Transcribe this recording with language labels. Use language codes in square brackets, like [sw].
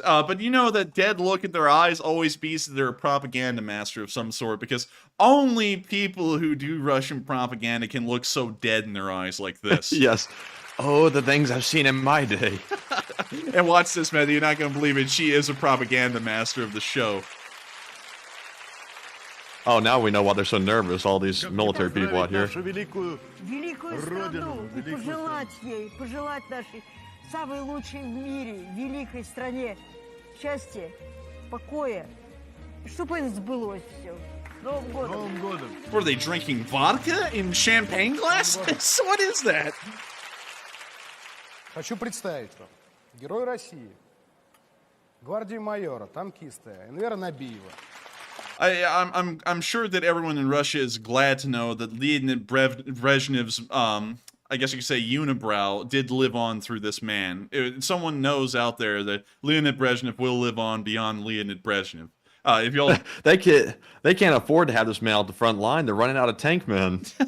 [en] But you know that dead look in their eyes always means that they're a propaganda master of some sort, because only people who do Russian propaganda can look so dead in their eyes like this. Yes. Oh, the things I've seen in my day. And watch this, Matthew. You're not going to believe it. She is a propaganda master of the show. Oh, now we know why they're so nervous, all these military people out here. [ru] Великую страну и пожелать нашей самой лучшей в мире, великой стране счастья, покоя, чтобы это сбылось все. Новым годом! [en] Were they drinking vodka in champagne glasses? What is that? [ru] Хочу представить вам. Герой России, гвардии майора, танкиста Энвера Набиева. [en] I'm sure that everyone in Russia is glad to know that Leonid Brezhnev's, I guess you could say unibrow, did live on through this man. Someone knows out there that Leonid Brezhnev will live on beyond Leonid Brezhnev. If y'all, they can't afford to have this man out the front line. They're running out of tank men.